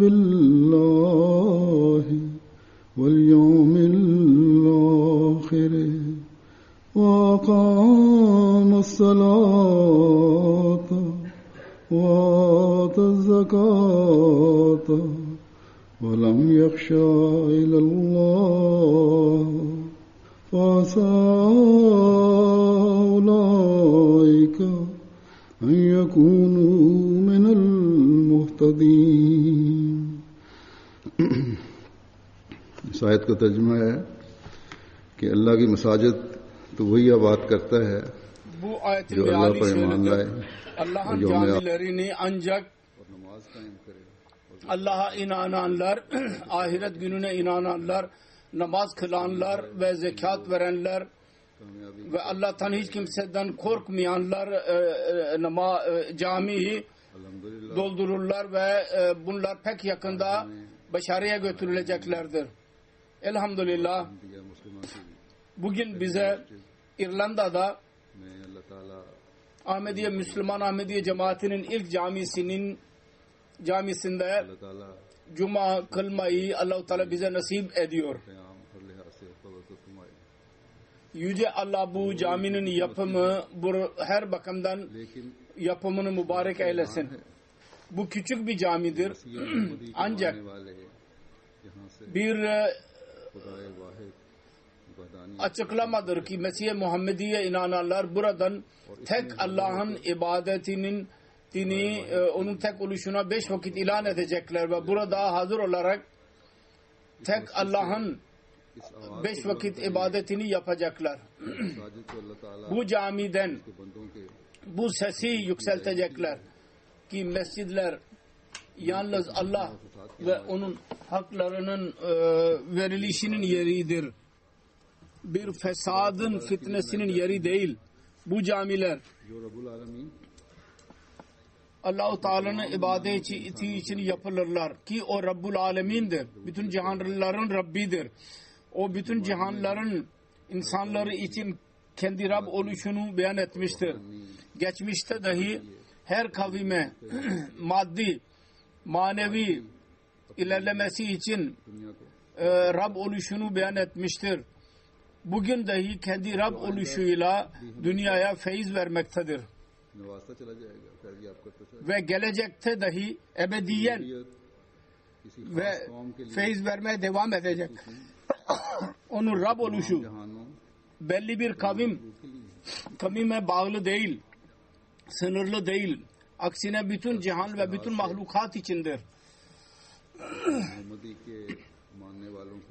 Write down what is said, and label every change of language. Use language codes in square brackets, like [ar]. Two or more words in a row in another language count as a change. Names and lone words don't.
[ar] بالله واليوم الآخر وأقام الصلاة وآتى الزكاة ولم يخشى إلى الله فعسى أولئك أن يكونوا من المهتدين. [ur] اس آیت کا ترجمہ ہے کہ اللہ کی مساجد تو وہی آباد کرتا ہے [tr] Bu ayetin [ur] جو اللہ پر ایمان [tr] meali [ur] لائے [tr] Allah'ın Yevme- camilerini ancak [ur] اور نماز قائم کرے [tr] Allah'a inananlar, ahiret gününe inananlar, namaz kılanlar ve zekat verenler [ur] कामयाबी [tr] ve Allah'tan hiç kimseden korkmayanlar camiyi [ur] अल्हम्दुलिल्लाह [tr] doldururlar ve bunlar pek yakında başarıya götürüleceklerdir. Elhamdülillah [ur] دیا مسلمان کی [tr] bugün bize İrlanda'da [ur] میں اللہ تعالیٰ [tr] Ahmediye Müslüman Ahmediye cemaatinin ilk camisinde [ur] اللہ تعالیٰ [tr] Cuma kılmayı Allah-u Teala bize nasip ediyor. [ur] قیام ہر لحاظ سے فضل فرمائے. [tr] Yüce Allah bu caminin yapımı her bakımdan [ur] लेकिन [tr] yapımını mübarek eylesin. Bu küçük bir camidir. [ur] یہ محمدی کے [tr] Ancak [ur] ماننے والے یہاں سے [tr] bir [ur] خدائے واحد وحدانی [tr] açıklamadır ki Mesih-i Muhammediye inananlar buradan tek Allah'ın ibadetinin onun tek oluşuna 5 vakit ilan edecekler ve burada hazır olarak tek Allah'ın [ur] اس آواز [tr] 5 vakit ibadetini yapacaklar. [ur] مساجد کو اللہ تعالیٰ [tr] Bu camiden [ur] کے بندوں کے [tr] bu sesi yükseltecekler ki mescidler yalnız Allah ve onun haklarının verilişinin yeridir. Bir fesadın, fitnesinin yeri değil. Bu camiler [ur] جو رب العالمین [tr] Allah-u Teala'nın ibadeti için yapılırlar ki o Rabbul Alemin'dir. Bütün cihanların Rabbidir. O bütün cihanların insanları için kendi Rab oluşunu beyan etmiştir. Geçmişte dahi her kavime maddi, manevi ilerlemesi için [ur] دنیا کو [tr] Rab oluşunu beyan etmiştir. Bugün dahi kendi Rab oluşuyla dünyaya feyiz vermektedir. [ur] نوازتا چلا جائے گا خیر بھی آپ کرتے چلا [tr] Ve gelecekte dahi ebediyen [ur] جائے گا۔ کسی [tr] ve [ur] خاص قوم کے لیے [tr] feyiz vermeye devam edecek. Onun Rab oluşu [ur] जहानों [tr] belli bir kavime bağlı değil, sınırlı değil. Aksine bütün cihan ve bütün mahlukat içindir. [ur] محمدی کے ماننے والوں کی